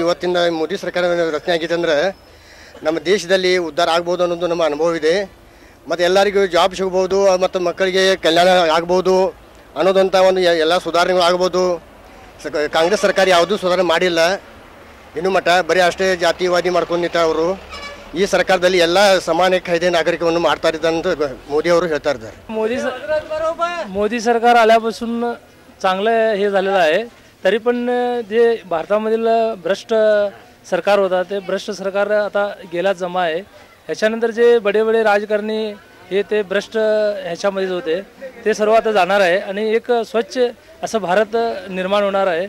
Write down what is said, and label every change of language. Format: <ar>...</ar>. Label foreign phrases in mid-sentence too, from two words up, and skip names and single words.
<kn>ಇವತ್ತಿನ ಮೋದಿ ಸರ್ಕಾರ ರಚನೆ ಆಗಿದೆ ಅಂದ್ರೆ ನಮ್ಮ ದೇಶದಲ್ಲಿ ಉದ್ಧಾರ ಆಗ್ಬೋದು ಅನ್ನೋದು ನಮ್ಮ ಅನುಭವ ಇದೆ. ಮತ್ತು ಎಲ್ಲರಿಗೂ ಜಾಬ್ ಸಿಗ್ಬೋದು ಮತ್ತು ಮಕ್ಕಳಿಗೆ ಕಲ್ಯಾಣ ಆಗ್ಬೋದು ಅನ್ನೋದಂಥ ಒಂದು ಎಲ್ಲ ಸುಧಾರಣೆಗಳು ಆಗ್ಬೋದು. ಕಾಂಗ್ರೆಸ್ ಸರ್ಕಾರ ಯಾವುದೂ ಸುಧಾರಣೆ ಮಾಡಿಲ್ಲ ಇನ್ನೂ ಮಟ್ಟ. ಬರೀ ಅಷ್ಟೇ ಜಾತಿವಾದಿ ಮಾಡ್ಕೊಂಡು ನಿಂತ ಅವರು. ಈ ಸರ್ಕಾರದಲ್ಲಿ ಎಲ್ಲ</kn> <mr>समान कायदे नागरिकांना</mr> <kn>मारता मोदी ಅವರು ಹೇಳ್ತಾ ಇದ್ದಾರೆ.</kn> <mr>मोदी सरकार आल्यापासून चांगलं हे झालेलं आहे. तरी पण जे भारतामधील भ्रष्ट सरकार होता ते भ्रष्ट सरकार आता गेला जमा आहे. ह्याच्यानंतर जे बडे बडे राजकारणी हे ते भ्रष्ट ह्याच्यामध्येच होते ते सर्व आता जाणार आहे आणि एक स्वच्छ असं भारत निर्माण होणार आहे.</mr>